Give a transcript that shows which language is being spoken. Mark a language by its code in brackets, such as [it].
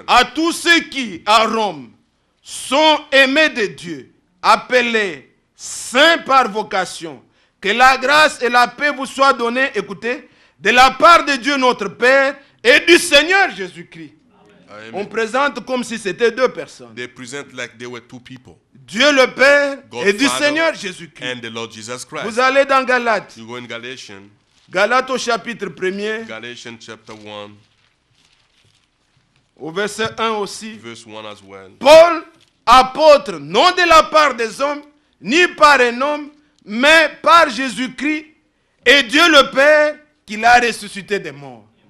[fr] À tous ceux qui, à Rome, sont aimés de Dieu, appelés saints par vocation, que la grâce et la paix vous soient données, écoutez, de la part de Dieu notre Père et du Seigneur Jésus-Christ. On [en] Amen. [fr] présente comme si c'était deux personnes. [en] They present like they were two people, [fr] Dieu le Père [en] God [fr] et du [en] Father [fr] Seigneur Jésus-Christ. [en] and the Lord Jesus Christ. [fr] Vous allez dans Galates. [en] You go in Galatians, [fr] Galates au chapitre 1er. [en] Galatians chapter 1, [fr] Au verset 1 aussi. [en] verse 1 as well. [fr] Paul, apôtre, non de la part des hommes, ni par un homme, mais par Jésus-Christ et Dieu le Père qui l'a ressuscité des morts.